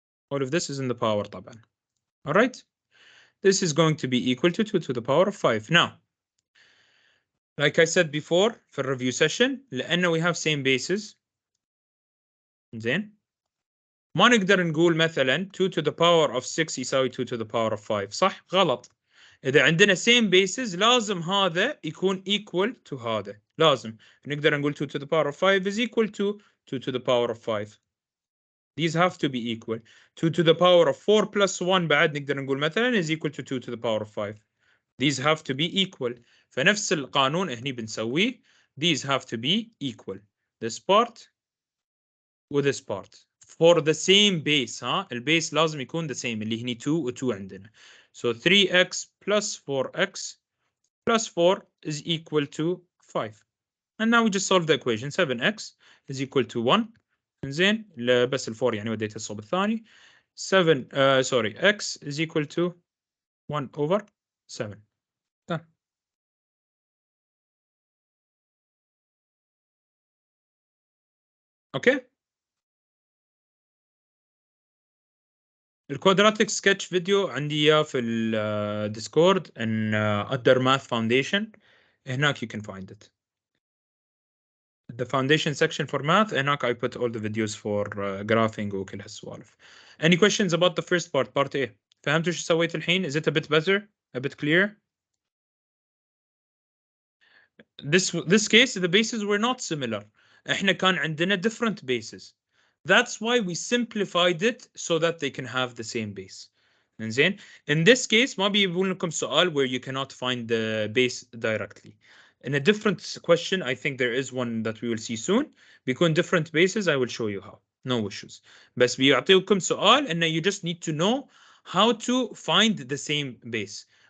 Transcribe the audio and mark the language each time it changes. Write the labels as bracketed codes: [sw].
[en] All of this is in the power [ar] طبعا. [en] All right. This is going to be equal to 2 to the power of 5. Now, like I said before for review session, [ar] لأنه [en] we have same bases. [ar] زين. ما نقدر نقول مثلا [en] 2 to the power of 6 [ar] يساوي [en] 2 to the power of 5 [ar] صح؟ غلط. إذا عندنا [en] same bases [ar] لازم هذا يكون [en] equal to [ar] هذا. لازم نقدر نقول [en] 2 to the power of 5 is equal to 2 to the power of 5. These have to be equal. 2 to the power of 4 plus 1 [ar] بعد نقدر نقول مثلا [en] is equal to 2 to the power of 5. These have to be equal. [ar] فنفس القانون هني بنسويه. [en] These have to be equal. This part with this part. For the same base [ar] ها البيس لازم يكون [en] the same [ar] اللي هني 2 و 2 عندنا. [en] So 3x plus 4x plus 4 is equal to 5. And now we just solve the equation. 7x is equal to 1. [ar] زين بس ال 4 يعني وديت الصوب الثاني. [en] 7 sorry x is equal to 1 over 7. Done. Okay. [ar] الكوادراتيك سكتش فيديو عندي اياه في الديسكورد ان [en] under math foundation [ar] هناك [en] you can find it. The foundation section for math [ar] هناك [en] I put all the videos for graphing [ar] وكل هالسوالف. [en] Any questions about the first part A? [ar] فهمتوا شو سويت الحين؟ [en] Is it a bit better? A bit clear? This case the bases were not similar. [ar] احنا كان عندنا [en] different bases. That's why we simplified it so that they can have the same base. [ar] إنزين. [en] In this case [ar] ما بيجيبون لكم سؤال [en] where you cannot find the base directly. In a different question, I think there is one that we will see soon. [ar] بيكون [en] different bases, I will show you how. No issues. [ar] بس بيعطيكم سؤال إنه [en] you just need to know how to find the same base.